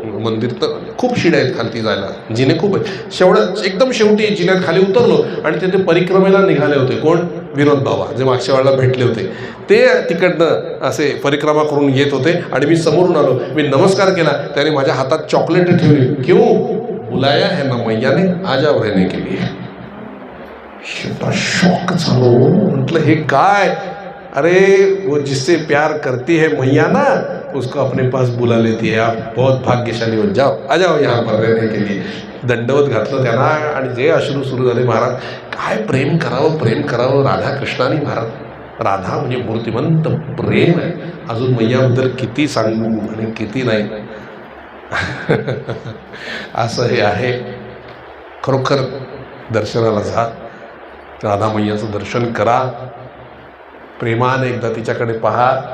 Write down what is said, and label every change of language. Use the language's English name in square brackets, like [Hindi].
[Marathi] मंदिर तर खूप शिड्या आहेत खालती जायला, जिने खूप आहेत. एकदम शेवटी जिन्यात खाली उतरलो आणि तिथे परिक्रमेला निघाले होते. कोण? विनोद बाबा, जे मागच्या वेळेला भेटले होते. ते तिकडनं असे परिक्रमा करून येत होते आणि मी समोरून आलो. मी नमस्कार केला. त्याने माझ्या हातात चॉकलेट ठेवली. [Hindi] क्यों बुलाया है ना मैया ने, आ जाओ रहने के लिए. [Marathi] शॉक झालो. म्हटलं हे काय? [Hindi] अरे वो जिससे प्यार करती है मैया ना, उसको अपने पास बुला लेती है. आप बहुत भाग्यशाली हो, जाओ आ जाओ यहाँ पर रहने के लिए. [Marathi] दंडवत घातलं त्यांना आणि जे अश्रू सुरू झाले. महाराज काय प्रेम करावं राधा कृष्णाने. महाराज राधा म्हणजे मूर्तिमंत प्रेम आहे. अजून मैयाबद्दल किती सांगू आणि किती नाही. असं हे आहे. खरोखर दर्शनाला जा, राधा मैयाचं दर्शन करा, प्रेमाने एकदा तिच्याकडे पहा.